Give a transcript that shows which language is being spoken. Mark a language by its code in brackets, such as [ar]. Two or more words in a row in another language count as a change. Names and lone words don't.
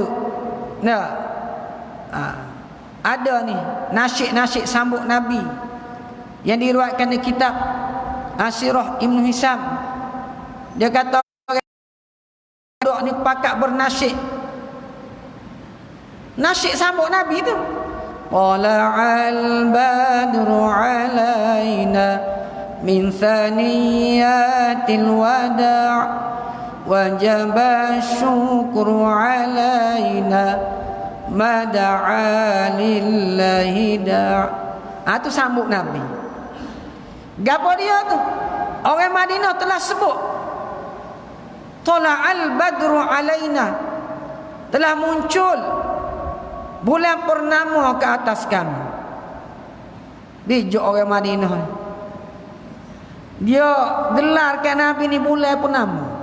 [ms] Nah, ada ni nasyid-nasyid sambut Nabi yang diriwayatkan di kitab Sirah Ibn Hisam. Dia kata orang ni pakat bernasyid. Nasyid sambut Nabi tu. [ar] طلع البدر علينا من ثنيات الوداع وجب الشكر علينا ما دعا لله داع'. [ms] Tu sambut Nabi. Gapo dia tu? Orang Madinah telah sebut [ar] طلع البدر علينا, [ms] telah muncul bulan purnama ke atas kami. Bijak orang Madinah ni, dia gelarkan Nabi ni bulan purnama.